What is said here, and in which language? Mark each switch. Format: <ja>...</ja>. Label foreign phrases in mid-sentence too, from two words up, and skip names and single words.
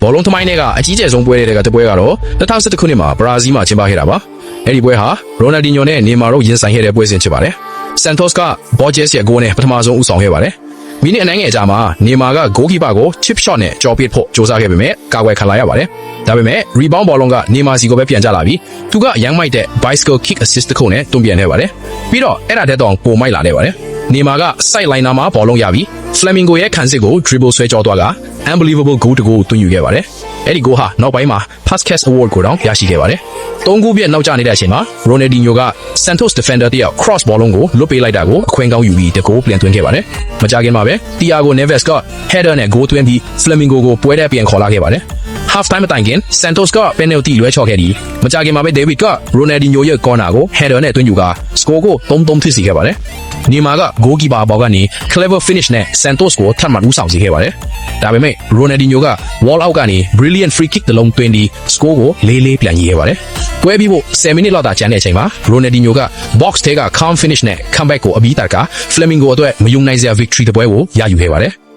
<my>ဘောလုံးသမိုင်းတွေက။အကြီးကျယ်ဆုံးပွဲတွေကတပွဲကတော့2011ခုနှစ်မှာဘရာဇီးမှာကျင်းပခဲ့တာပါ။အဲ့ဒီပွဲဟာရိုနယ်ဒီညိုနဲ့နေမာတို့ရင်ဆိုင်ခဲ့တဲ့ပွဲစဉ်ဖြစ်ပါတယ်။ Santos က Borges ရဲ့ဂိုးနဲ့ပထမဆုံးဦးဆောင်ခဲ့ပါတယ်။မိနစ်အနည်းငယ်ကြာမှာနေမာကဂိုးကီပါကို</my> <en>chip shot</en> <my>နဲ့ကြော်ပစ်ဖို့ကြိုးစားခဲ့ပေမဲ့ကာကွယ်ခံလိုက်ရပါတယ်။ဒါပေမဲ့ rebound ဘောလုံးကနေမာစီကိုပဲပြန်ကျလာပြီးသူကရမ်းမိုက်တဲ့</my> <en>bicycle kick assist</en> <my>တစ်ခုနဲ့တွန်းပြန်ခဲ့ပါတယ်။ပြီးတော့အဲ့ဒါတက်တော့ပိုမိုက်လာခဲ့ပါတယ်။နေမာက</my> <en>side liner</en> <my>မှာဘောလုံးရပြီး Flamingo ရဲ့ခံစစ်ကို dribble ဆွဲကြောသွားက</my> <en>unbelievable goal</en> <my>တကူ သွင်းယူခဲ့ပါတယ်။အဲ့ဒီ goal ဟာနောက်ပိုင်းမှာ Puskas Award ကိုတောင်ရရှိခဲ့ပါတယ်။3 ခုပြည့်နောက်ကျနေတဲ့အချိန်မှာ Ronaldinho က Santos defender တယောက် cross ဘောလုံးကိုလွတ်ပေးလိုက်တာကိုအခွ င့်ကောင်းယူပြီးတကူပြန်သွင်းခဲ့ပါတယ်။မကြခင်မှာပဲ Thiago Neves က header နဲ့ goal သွင်းပြီး Flamingo ကိုပွဲထဲပြန်ခေါ်လာခဲ့ပါတယ်။ half time အတိုင်ခင် Santos က penalty လွဲချော်ခဲ့ပြီးမကြခင်မှာပဲ David က Ronaldinho ရဲ့ corner ကို header နဲ့သွင်းယူက score ကို 3-3 ဖြစ်စေခဲ့ပါတယ်။နေမာက goalkeeper ဘောက်ကနေ</my> <en>clever finish</en> <my>နဲ့ Santos ကိုထပ်မံဦးဆောင်စေခဲ့ပါတယ်။ဒါပေမဲ့ Ronaldinho က</my> <en>wall out</en> <my>ကနေ</my> <en>brilliant free kick</en> <my>တစ်လုံးသွင်းပြီး score ကို4-4ပြန်ရေးခဲ့ပါတယ်။ပွဲပြီးဖို့10မိနစ်လောက်သာကျန်တဲ့အချိန်မှာ Ronaldinho က box ထဲက</my> <en>calm finish</en> <my>နဲ့ comeback ကိုအပြီးတက်က Flamingo အတွက်မယုံနိုင်စရာ victory တစ်ပွဲကိုရယူခဲ့ပါတယ်။</my>